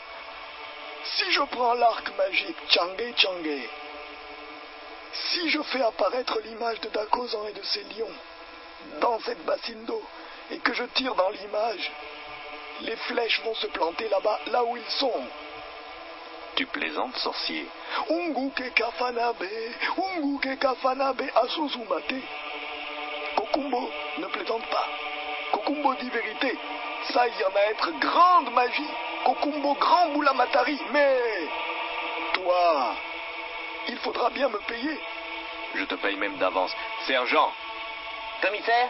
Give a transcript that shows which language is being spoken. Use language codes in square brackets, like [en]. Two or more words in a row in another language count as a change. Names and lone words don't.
[fr] Si je prends l'arc magique Changé, si je fais apparaître l'image de Dakozan et de ses lions dans cette bassine d'eau, et que je tire dans l'image, les flèches vont se planter là-bas, là où ils sont. Tu plaisantes, sorcier? Unguke kafanabe asuzumate. Kokumbo ne plaisante pas. Kokumbo dit vérité. Ça, il y en a à être grande magie. Kokumbo grand boulamatari. Mais toi, il faudra bien me payer. Je te paye même d'avance. Sergent, Commissaire?